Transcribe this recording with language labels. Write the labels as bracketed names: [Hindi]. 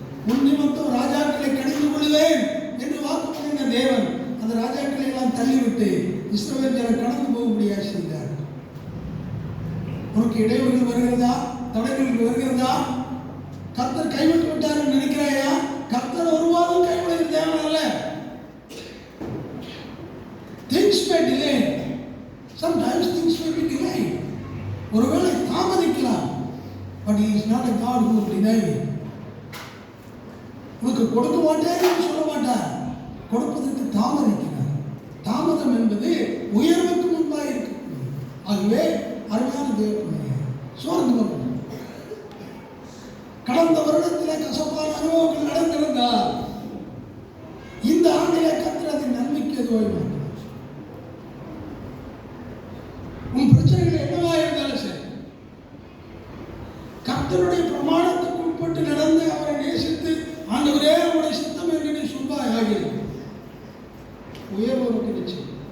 [Tamil] உன் நிமித்தம் ராஜாக்களை கடிந்து கொள்வேன் என்று வாக்கு பண்ணின தேவன் அந்த ராஜாக்களை எல்லாம் தள்ளிவிட்டு இஸ்ரவேல் ஜனம் கடந்து போகும்படியாக செய்தார். உனக்கு இடையூறுகள் வருகிறதா? தடைகள் வருகிறதா? கர்த்தர் கைவிட்டு விட்டார் என்று நினைக்கிறாயா? கர்த்தர் ஒருவாரும் கைவிடுகிற தேவன் அல்ல. [English] Things may delay. Sometimes things may be delayed. [Tamil] ஒருவேளை தாமதிக்கலாம். [English] But he is not a God who will deny. [Tamil] உனக்கு கொடுக்க மாட்டேன்னு சொல்ல மாட்டார். கொடுப்பதற்கு தாமதிக்கிறார். தாமதம் என்பது உயர்வுக்கு முன்பாக இருக்கு. ஆகவே அருமையான தேவனுடைய சோர்ந்து கடந்த வருடத்திலே கசப்பான அனுபவங்கள் நடந்திருந்தால் இந்த ஆண்டிலே கர்த்தர் அதை நன்மைக்கு எதுவும் உன் பிரச்சனைகள் என்னவா இருந்தாலும் சரி கர்த்தருடைய பிரமாணத்துக்கு உட்பட்டு நடந்து அவரை நேசித்து ஆண்டவரே அவருடைய சித்தம் என்று நீ சொல்வாய் ஆகிறது உயர்வு நிச்சயம்.